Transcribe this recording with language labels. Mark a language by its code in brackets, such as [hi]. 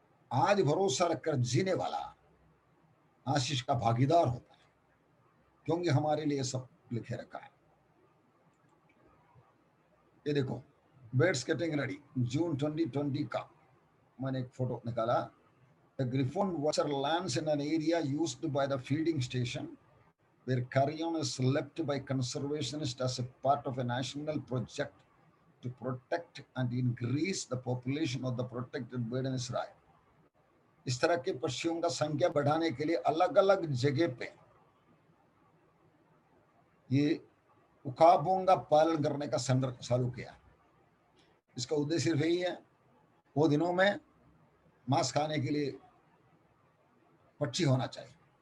[hi] आज भरोसा रखकर जीने वाला आशीष का भागीदार होता है, क्योंकि हमारे लिए सब लिखे रखा है। ये देखो, [en] birds getting ready, [hi] जून 2020 का मैंने एक फोटो निकाला। [en] The griffon watcher lands in an area used by the feeding station, where carrion is left by conservationists as a part of a national project to protect and increase the population of the protected bird in Israel. [hi] इस तरह के पक्षियों का संख्या बढ़ाने के लिए अलग अलग जगह पे ये उकाबों का पालन करने का संदर्भ चालू किया। इसका उद्देश्य सिर्फ यही है, वो दिनों में मांस खाने के लिए पक्षी होना चाहिए।